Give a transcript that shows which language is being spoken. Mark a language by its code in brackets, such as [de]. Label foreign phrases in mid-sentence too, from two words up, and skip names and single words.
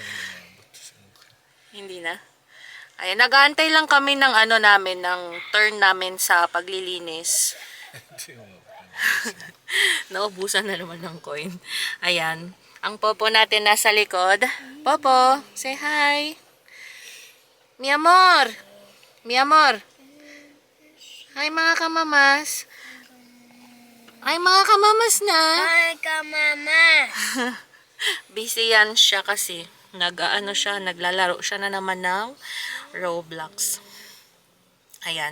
[tl] Hindi na. Ayan, nag-aantay lang kami ng ng turn namin sa paglilinis. Naubusan na naman ng coin. Ayan. Ang popo natin nasa likod. Popo, [en] say hi. [es] Mi amor. Mi amor. [tl] Hi mga kamamas. Ay mga kamamas na. Ay, ka mama. Busy yan siya kasi. Naglalaro siya na naman ng Roblox. Ayan.